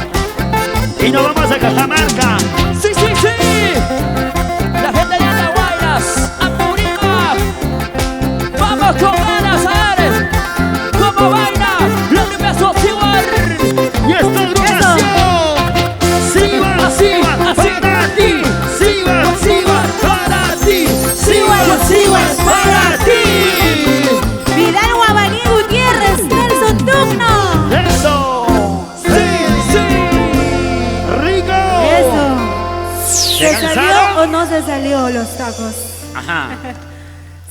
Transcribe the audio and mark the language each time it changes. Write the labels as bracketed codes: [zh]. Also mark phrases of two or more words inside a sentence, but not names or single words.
[es] Y nos vamos a Cajamarca. Sí, sí, sí. La gente de Andahuaylas, Apurímac. Vamos con ganas a ver cómo baila la agrupación Siguar. Y esta agrupación. Siva, Siva, para ti. Siva, Siva, para ti. Siva, Siva, para ti. Vidal Guamaní Gutiérrez, Nelson Tugno. Eso. Sí, sí. Rico. Eso. ¿Se cansaron? salió o no se salió los tacos? Ajá. ¿Se